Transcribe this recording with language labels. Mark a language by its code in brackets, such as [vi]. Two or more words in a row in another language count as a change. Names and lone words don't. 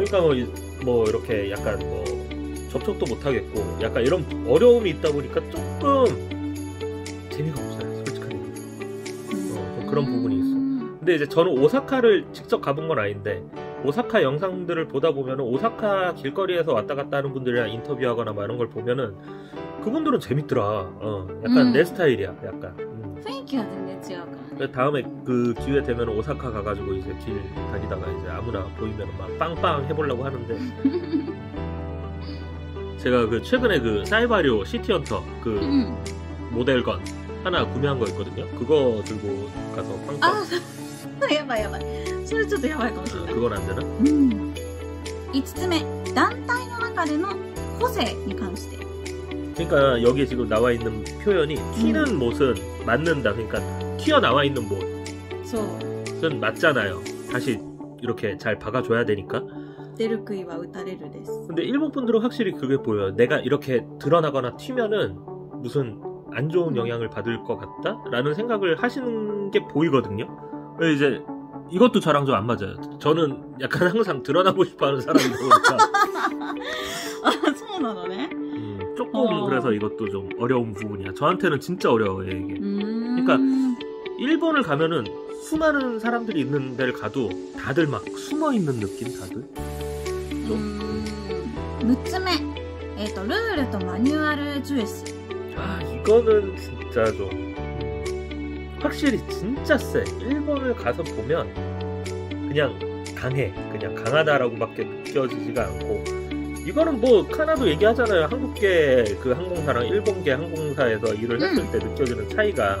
[ko] 그러니까 뭐 이렇게 약간 뭐 접촉도 못 하겠고 약간 이런 어려움이 있다 보니까 조금 재미가 없어요. 솔직하게. 좀 그런 부분이 있어. 근데 이제 저는 오사카를 직접 가본 건 아닌데 오사카 영상들을 보다 보면은 오사카 길거리에서 왔다 갔다 하는 분들이랑 인터뷰하거나 막 이런 걸 보면은 그분들은 재밌더라. 약간 내 스타일이야. 약간. [ja] 雰囲気が全然違うからね. [ko] 그래서 다음에 그 기회 되면 오사카 가가지고 이제 길 다니다가 이제 아무나 보이면 막 빵빵 해보려고 하는데 제가 그 최근에 그 사이바리오 시티헌터 그 모델건 하나 구매한 거 있거든요. 그거 들고 가서 빵빵. 아, [ja] やばいやばい。それちょっとやばいかもしれない。 [ko] 그건 안 되나? [ja] 5 つ目、団体の中での個性に関して。 [ko] 그러니까 여기에 지금 나와 있는 표현이 튀는 못은 맞는다. 그러니까 튀어나와 있는 못은 맞잖아요. 다시 이렇게 잘 박아줘야 되니까. [ja] 出る杭は打たれるです. [ko] 근데 일본 분들은 확실히 그게 보여요. 내가 이렇게 드러나거나 튀면은 무슨 안 좋은 영향을 받을 것 같다? 라는 생각을 하시는 게 보이거든요. 이제 이것도 저랑 좀 안 맞아요. 저는 약간 항상 드러나고 싶어하는 사람이다 보니까. 아, [ja] そうなのね. [ko] 조금 그래서 이것도 좀 어려운 부분이야. 저한테는 진짜 어려워요 이게. 그러니까 일본을 가면은 수많은 사람들이 있는 데를 가도 다들 막 숨어 있는 느낌 다들. [ja] 6 つ目、ルールとマニュアル重視. [ko] 아, 이거는 진짜 좀 확실히 진짜 세. 일본을 가서 보면 그냥 강해. 그냥 강하다라고밖에 느껴지지가 않고. 이거는 뭐 카나도 얘기하잖아요. 한국계 그 항공사랑 일본계 항공사에서 일을 했을 때 느껴지는 차이가.